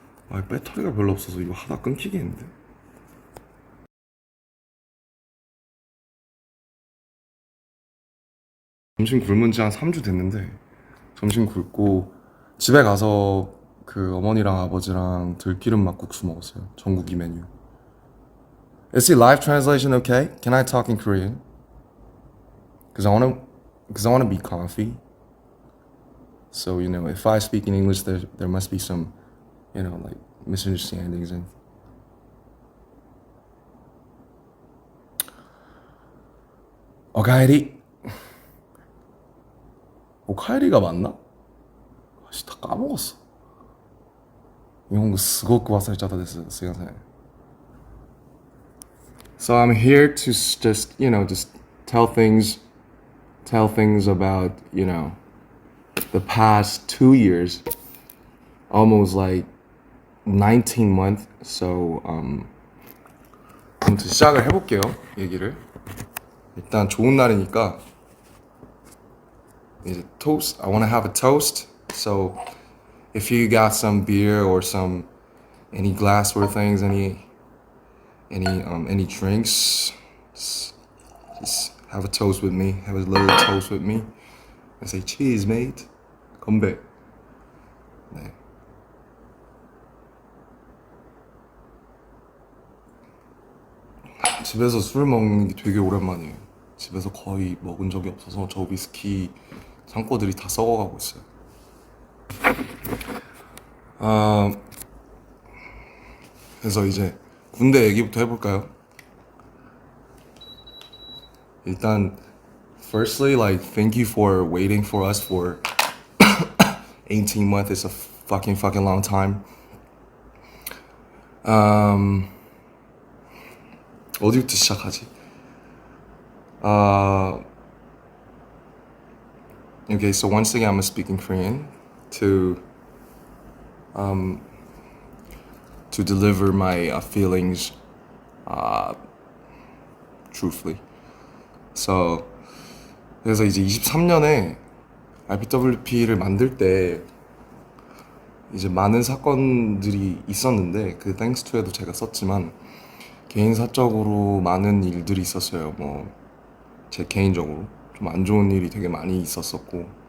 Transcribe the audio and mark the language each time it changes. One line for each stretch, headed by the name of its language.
Korean: 배터리가 별로 없어서 이거 하다 끊기겠는데. 점심 굶은 지 한 3주 됐는데 점심 굶고 집에 가서 어머니랑 아버지랑 들기름 막국수 먹었어요. 전국이 메뉴.
English: Is the live translation okay? Can I talk in Korean? Cause I wanna be comfy. So if I speak in English, there must be some, like misunderstandings and.
Japanese: 오카에리.
Korean: 오카에리가 맞나? 다 까먹었어.
Japanese: 일본어 すごく忘れちゃったです。すいません.
English: So I'm here to just tell things about, the past 2 years, almost like 19 months.
Korean: So 아무튼 시작을 해볼게요. 얘기를. 일단 좋은 날이니까 이제 toast.
English: I want to have a toast. So if you got some beer or any glassware things, any drinks, just have a toast with me. Have a little toast with me. I say cheers, mate.
Korean: 건배. 네. 집에서 술 먹는 게 되게 오랜만이에요. 집에서 거의 먹은 적이 없어서 저 위스키 창고들이 다 썩어가고 있어요. 그래서 이제 군대 얘기부터 해볼까요?
English: 일단 firstly, like, thank you for waiting for us for 18 months. It's a fucking long time.
Korean: 어디부터 시작하지?
English: Okay, so once again, I'm speaking Korean to deliver my feelings truthfully.
Korean: So 그래서 이제 23년에 RPWP를 만들 때 이제 많은 사건들이 있었는데 thanks to에도 제가 썼지만 개인 사적으로 많은 일들이 있었어요. 뭐 제 개인적으로 좀 안 좋은 일이 되게 많이 있었었고